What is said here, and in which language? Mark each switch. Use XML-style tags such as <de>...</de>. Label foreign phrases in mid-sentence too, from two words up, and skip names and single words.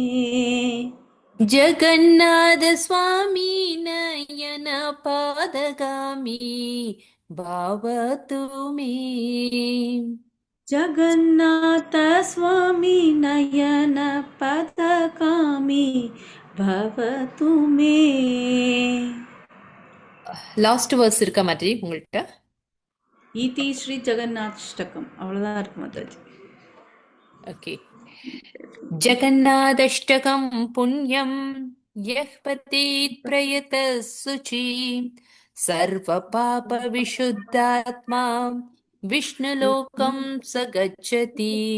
<sa>जगन्नाथ स्वामी नयन पदगामी भवतु मे जगन्नाथ स्वामी नयन पदगामी भवतु मे.</sa> <en>last verse</en> <ta>இருக்கா மாட்டி உங்கள்கிட்ட?</ta> <sa>इति श्री जगन्नाथाष्टकम्</sa> <ta>அவ்வளோதான் இருக்கு மாதாஜி. ஓகே.</ta> <sa>जगन्नाथाष्टकं पुण्यं यः पठेत् प्रयतः शुचिः सर्व पाप विशुद्धात्मा विष्णुलोकं स गच्छति.</sa>